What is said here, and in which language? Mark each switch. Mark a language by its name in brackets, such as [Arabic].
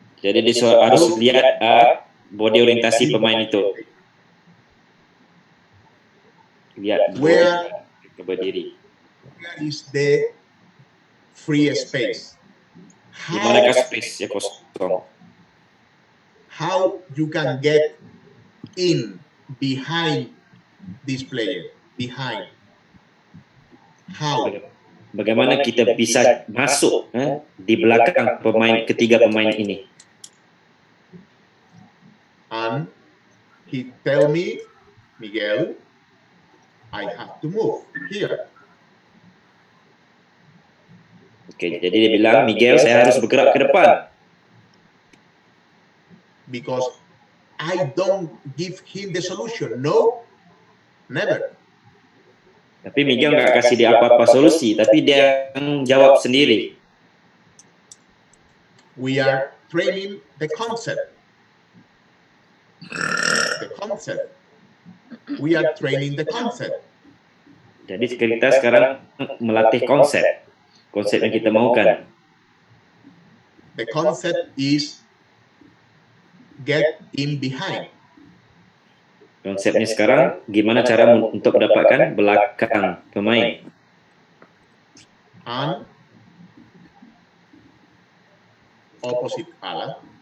[Indonesian] Jadi dia harus lihat body orientasi pemain itu. Lihat [English] Where [Indonesian] berdiri. [English] is the free space? [Indonesian] Di manakah space yang kosong? [English] How you can get in behind this player? Behind. How? [Indonesian] bagaimana kita bisa masuk di belakang ketiga pemain ini. [English] And he tell me, Miguel, I have to move here. [Indonesian] Oke, jadi dia bilang, Miguel, saya harus bergerak ke depan. [English] Because I don't give him the solution. No, never. [Indonesian] Tapi Miguel nggak kasih dia apa-apa solusi, tapi dia jawab sendiri. [English] We are training the concept. The concept. We are training the concept. [Indonesian] Jadi kita sekarang melatih konsep yang kita maukan. [English] The concept is get in behind. [Indonesian] Konsepnya sekarang gimana cara untuk mendapatkan belakang pemain. [English] And opposite ala.